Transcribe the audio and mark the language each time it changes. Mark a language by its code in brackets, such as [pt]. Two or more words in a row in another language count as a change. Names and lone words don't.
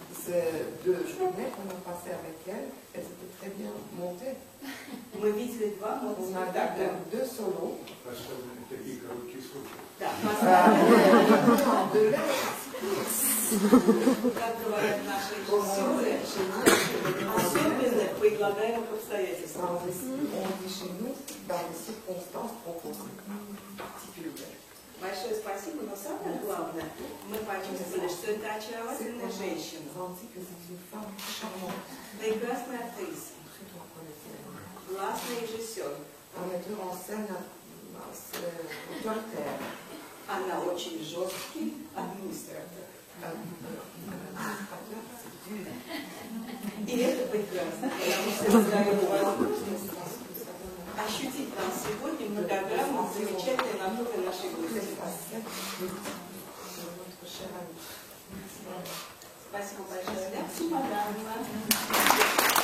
[ru] Мы видели 2 спектакля. Поставлены такие короткие сроки. Да, как говорят наши режиссеры, особенно прилагаемых обстоятельств. [fr] Dans les circonstances proposées. [ru] Типичное. Большое спасибо, но самое главное, мы почувствовали, что это очаровательная женщина, прекрасная актриса, классный режиссер. Она очень жесткий администратор. И это прекрасно, потому что я даю возможность ощутить нам сегодня многогранность замечательной натуры нашей гости. Спасибо большое. [fr] Merci, madame.